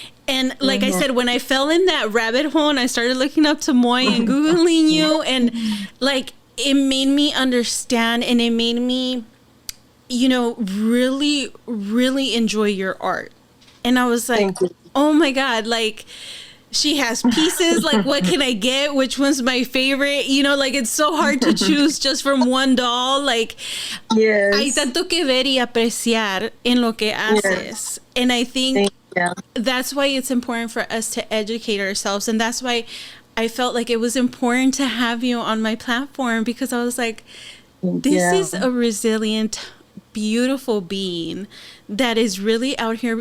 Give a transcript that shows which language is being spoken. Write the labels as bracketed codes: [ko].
[en] And like I said, when I fell in that rabbit hole and I started looking up Timoi and Googling you, and like it made me understand, and it made me, really, really enjoy your art. And I was like, oh my God, like she has pieces. Like, what can I get? Which one's my favorite? Like it's so hard to choose just from one doll. [es] Like, hay tanto que ver y apreciar en lo que haces. [en] And I think that's why it's important for us to educate ourselves. And that's why I felt like it was important to have you on my platform, because I was like, this is a resilient, beautiful being that is really out here.